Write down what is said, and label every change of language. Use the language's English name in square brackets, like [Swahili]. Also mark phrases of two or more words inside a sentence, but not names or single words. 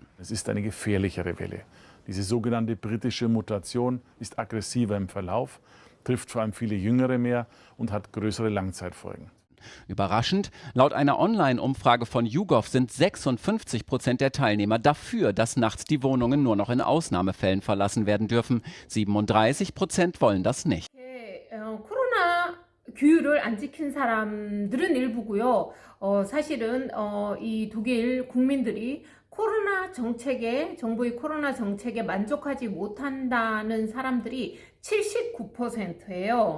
[German] Es ist eine gefährlichere Welle. Diese sogenannte britische Mutation ist aggressiver im Verlauf, trifft vor allem viele Jüngere mehr und hat größere Langzeitfolgen. Überraschend, laut einer Online-Umfrage von YouGov sind 56% der Teilnehmer dafür, dass nachts die Wohnungen nur noch in Ausnahmefällen verlassen werden dürfen. 37% wollen das nicht. [Korean] 코로나 규율을 안 지킨 사람들은 일부고요. 사실은 이 독일 국민들이 정부의 코로나 정책에 만족하지 못한다는 사람들이 79%예요.